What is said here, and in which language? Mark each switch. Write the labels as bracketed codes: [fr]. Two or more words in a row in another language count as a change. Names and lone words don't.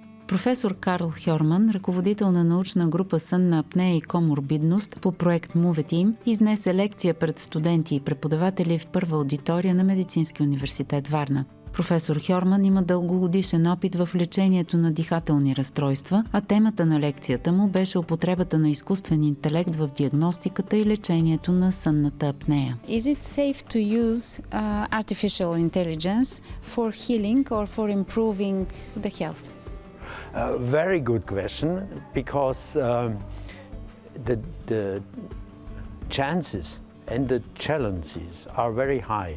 [bg] Професор Карл Хьорман, ръководител на научна група Сънна, апнея и коморбидност по проект MUVE Team, изнесе лекция пред студенти и преподаватели в първа аудитория на Медицински университет Варна. Професор Хьорман има дългогодишен опит в лечението на дихателни разстройства, а темата на лекцията му беше употребата на изкуствен интелект в диагностиката и лечението на сънната апнея. [en] Is it safe to use artificial intelligence for healing or for improving the health? Very good question, because the chances and the challenges are very high.